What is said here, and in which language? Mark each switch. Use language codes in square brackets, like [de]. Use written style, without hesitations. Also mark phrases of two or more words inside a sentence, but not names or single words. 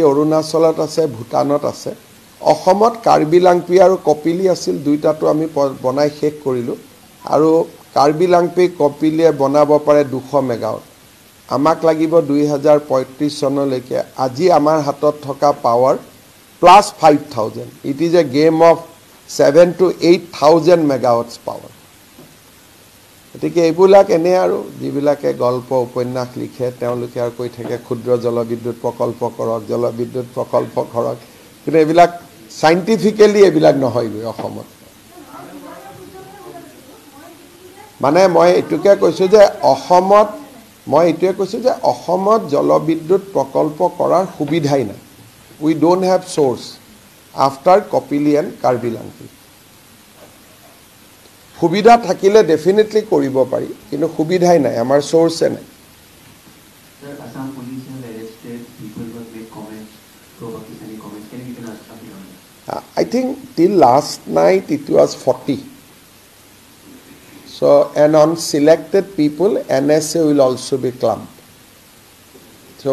[as] অৰুণাচলত আছে ভূটানত আছে অসমত কাৰ্বি লাংপি আৰু কপিলি আছিল দুইটাটো আমি বনাই শেষ কৰিলো আৰু কাৰ্বি লাংপি কপিলিয়ে বনাব পাৰে 200 মেগাৱাট আমাক লাগিব 2035 চনলৈকে আজি আমাৰ হাতত থকা [en] power plus 5000 it is a game of 7 to 8000 megawatts power [as] গতিকে এইবিলাক এনে আৰু যিবিলাকে গল্প উপন্যাস লিখে তেওঁলোকে আৰু কৈ থাকে ক্ষুদ্ৰ জলবিদ্যুৎ প্ৰকল্প কৰক কিন্তু এইবিলাক সাইন্টিফিক্যালি এইবিলাক নহয় গৈ অসমত মানে মই এটুকে কৈছো যে অসমত জলবিদ্যুৎ প্ৰকল্প কৰাৰ সুবিধাই নাই [en] we don't have source after Kopili and Karbi Langpi [as] সুবিধা থাকিলে ডেফিনেটলি কৰিব পাৰি কিন্তু সুবিধাই নাই আমাৰ সোৰ্সে নাই [en] Sir, Assam police have arrested people who have made comments, pro-Pakistani comments. Can you tell us something on that? I think till last night it was 40 so and on selected people NSA will also be clumped so